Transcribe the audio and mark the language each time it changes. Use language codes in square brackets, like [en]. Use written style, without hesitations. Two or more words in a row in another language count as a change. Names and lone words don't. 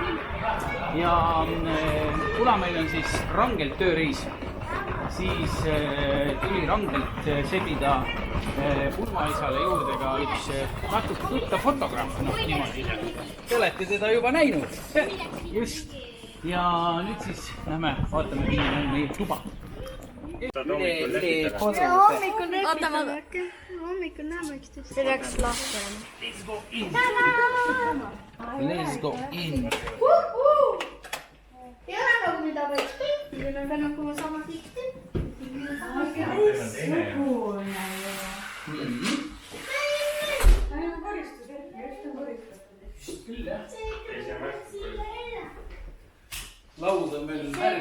[et] Ja kuna meil on siis rangelt tööreis, siis tuli rangelt sebida pulmaisale juurde ka üks natuke tuttav fotograaf. Niimoodi. Te olete teda juba näinud. Just. Ja nüüd siis lähme vaatame, milline on meie tuba. Hommikul näeme üksteist. See läks lahti. [en] Let's go in. [et] Ei ole nagu mida võiks. Meil on ka nagu sama tikti. Laud on veel värv.